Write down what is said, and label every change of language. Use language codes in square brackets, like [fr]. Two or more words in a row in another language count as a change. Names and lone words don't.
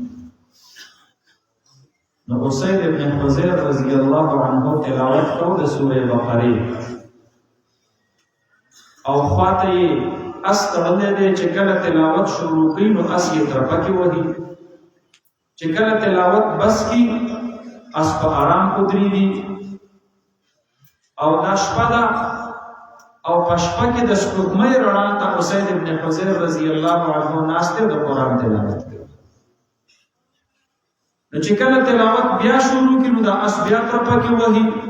[ps] نو اسید ابن حضیر [ar] رضی الله عنه [ps] تلاوت کو د سوره بقره، او خواته یې اس تړلی دی چې کله تلاوت شروع کوي نو اس یې ترپکې وهي، چې کله تلاوت بس کی اس په آرام ودرېږي. او دا شپه ده او په شپه کې د سپوږمۍ رڼا ته اسید ابن حضیر [ar] رضی الله عنه [ps] ناست دی د قرآن تلاوت کوي. نو چې کله تلاوت بیا شروع کړي نو دا اس بیا ترپکې وهي.